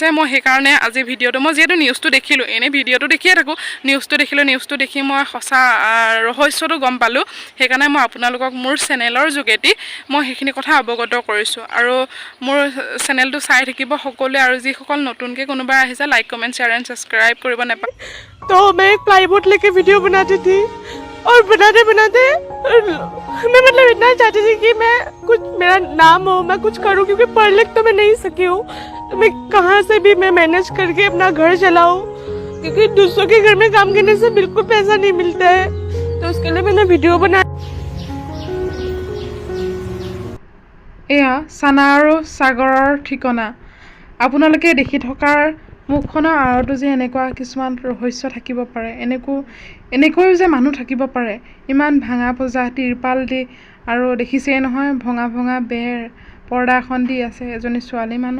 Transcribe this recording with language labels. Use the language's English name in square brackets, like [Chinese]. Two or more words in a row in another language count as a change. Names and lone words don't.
[Assamese] মই সেইকাৰণে আজি ভিডিঅ'টো, মই যিহেতু নিউজটো দেখিলোঁ, এনেই ভিডিঅ'টো দেখিয়ে থাকোঁ, নিউজটো দেখি মই সঁচা ৰহস্যটো গম পালোঁ। সেইকাৰণে মই আপোনালোকক মোৰ চেনেলৰ যোগেদি মই সেইখিনি কথা অৱগত কৰিছোঁ। আৰু মোৰ চেনেলটো চাই থাকিব সকলোৱে, আৰু যিসকল নতুনকৈ কোনোবাই আহিছে, [English] like comment share and subscribe [Assamese] কৰিব নাপায়। [Hindi] तो मैं एक प्लाईवुड लेके वीडियो बनाती थी और बनाते बनाते मैं मतलब इतना चाहती थी कि मैं कुछ मेरा नाम हो, मैं कुछ करूं, क्योंकि पढ़ लिख तो मैं नहीं सकी हूँ। तो मैं कहाँ से भी मैं मैनेज करके अपना घर चलाऊं, क्योंकि दूसरों के घर में काम करने से बिल्कुल पैसा नहीं मिलता है। तो उसके लिए मैंने वीडियो बनाया। [Assamese] এয়া সানা আৰু সাগৰৰ ঠিকনা। আপোনালোকে দেখি থকাৰ মুখখনৰ আঁৰতো যে এনেকুৱা কিছুমান ৰহস্য থাকিব পাৰে, এনেকৈও যে মানুহ থাকিব পাৰে, ইমান ভাঙা ভজা তিৰপাল দি, আৰু দেখিছেই নহয় ভঙা বেৰ পৰ্দা এখন দি আছে এজনী ছোৱালী মানুহ।